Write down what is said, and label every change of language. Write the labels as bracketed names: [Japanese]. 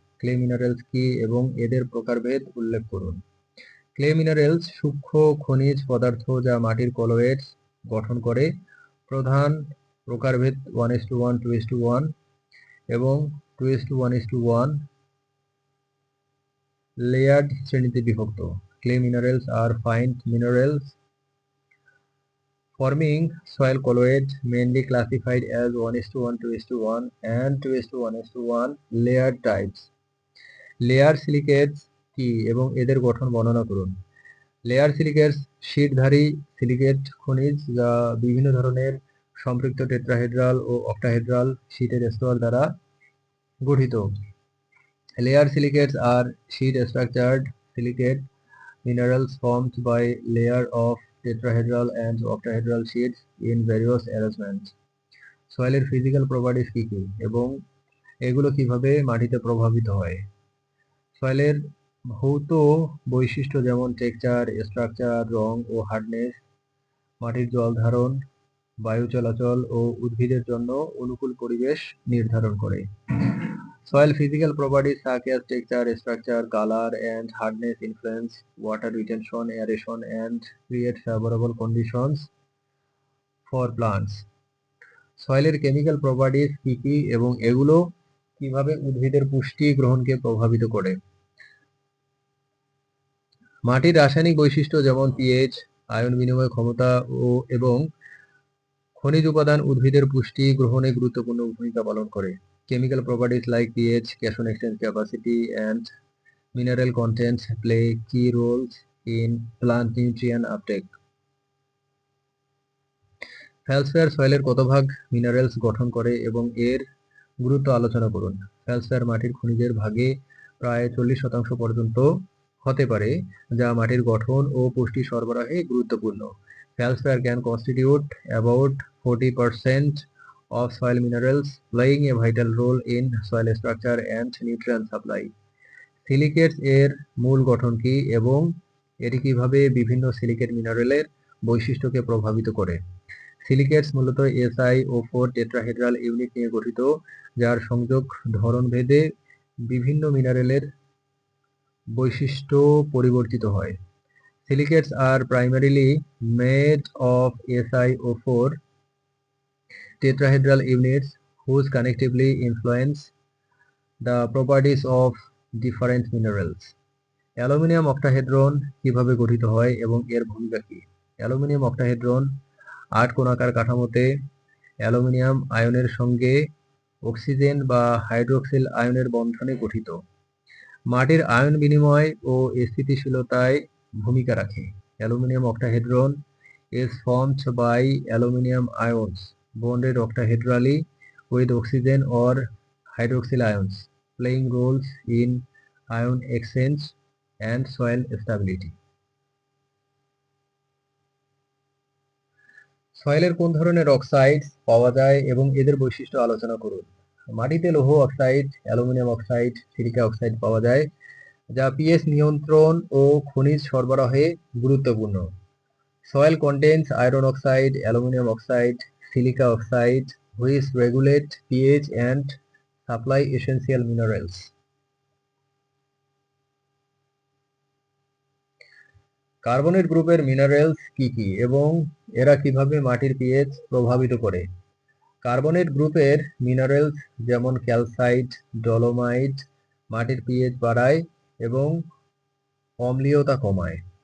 [Bangla] Clay minerals কি এবং এদের প্রকারভেদ উল্লেখ করুন। ক্লে মিনারেলস সূক্ষ্ম খনিজ পদার্থ যা মাটির কলয়েডস গঠন করে। প্রধান প্রকারভেদ 1:1, 2:1 এবং 2:1:1 লেয়ার্ড শ্রেণীতে বিভক্ত। [English] Clay minerals আর fine minerals forming soil colloid, mainly classified as 1:1, 2:1 and 2:1:1 layered types. [Bangla] Layer সিলিকেটস কি এবং এদের গঠন বর্ণনা করুন। লেয়ার সিলিকেটস শীটধারী সিলিকেট খনিজ যা বিভিন্ন ধরনের সম্পৃক্ত টেট্রাহেড্রাল ও অক্টাহেড্রাল শীটের স্তর দ্বারা গঠিত। [English] Layer silicates আর sheet structured silicate minerals formed by layer of tetrahedral and octahedral sheets in various arrangements. [Bangla] সয়েলের physical properties কি কি এবং এগুলো কিভাবে মাটিতে প্রভাবিত হয়। সয়েলের ভৌত বৈশিষ্ট্য যেমন টেক্সচার, স্ট্রাকচার, রং ও হার্ডনেস মাটির জল ধারণ, বায়ু চলাচল ও উদ্ভিদের জন্য অনুকূল পরিবেশ নির্ধারণ করে। [English] Soil physical properties such as texture, structure, color, and hardness influence water retention, aeration, and create favorable conditions for plants. [Bangla] সয়েলের chemical properties কি কি এবং এগুলো কিভাবে উদ্ভিদের পুষ্টি গ্রহণকে প্রভাবিত করে। মাটির রাসায়নিক বৈশিষ্ট্য যেমন পিএইচ, আয়ন বিনিময় ক্ষমতা এবং খনিজ উপাদান উদ্ভিদের পুষ্টি গ্রহণে গুরুত্বপূর্ণ ভূমিকা পালন করে। [English] Chemical properties like pH, cation exchange capacity, and mineral contents play key roles in plant nutrient uptake. [Bangla] ফেলসফেয়ার সয়েলের কত ভাগ মিনারেলস গঠন করে এবং এর গুরুত্ব আলোচনা করুন। ফেলসফেয়ার মাটির খনিজের ভাগে প্রায় 40% পর্যন্ত হতে পারে, যা মাটির গঠন ও পুষ্টি সরবরাহে গুরুত্বপূর্ণ। [English] Feldspath can constitute about 40% of soil minerals, playing a vital role in soil structure and nutrient supply. [Bangla] সিলিকেটস এর মূল গঠন কি এবং এটি কিভাবে বিভিন্ন সিলিকেট মিনারেলের বৈশিষ্ট্যকে প্রভাবিত করে। সিলিকেটস মূলত SiO4 টেট্রাহেড্রাল ইউনিট নিয়ে গঠিত, যার সংযোগ ধরন ভেদে বিভিন্ন মিনারেলের বৈশিষ্ট্য পরিবর্তিত হয়। [English] Silicates are primarily made of SiO4 tetrahedral units whose connectively influence the properties of different minerals. [Bangla] Aluminium অক্টাহেড্রন কিভাবে গঠিত হয় এবং এর ভূমিকা কি। অ্যালুমিনিয়াম অক্টাহেড্রন 8 কোণাকার কাঠামোতে অ্যালুমিনিয়াম আয়নের সঙ্গে অক্সিজেন বা হাইড্রোক্সিল আয়নের বন্ধনে গঠিত। মাটির আয়ন বিনিময় ও স্থিতিশীলতায় ভূমিকা রাখে। [English] Aluminium octahedron is formed by aluminium ions bonded octahedrally with oxygen or hydroxyl ions, playing roles in ion exchange and soil stability. [Bangla] সয়েলের কোন ধরনের অক্সাইডস পাওয়া যায় এবং এদের বৈশিষ্ট্য আলোচনা করুন। মাটিতে লৌহ oxide, aluminium oxide, silica oxide পাওয়া যায়, যা পিএইচ নিয়ন্ত্রণ ও খনিজ সরবরাহে গুরুত্বপূর্ণ। [English] Soil contains iron oxide, aluminum oxide, silica oxide, which regulate pH and supply essential minerals. [Bangla] Carbonate গ্রুপের মিনারেলস কি কি এবং এরা কিভাবে মাটির পিএইচ প্রভাবিত করে। কার্বনেট গ্রুপের মিনারেলস যেমন ক্যালসাইট, ডলোমাইট মাটির পিএইচ বাড়ায় এবং অম্লীয়তা কমায়।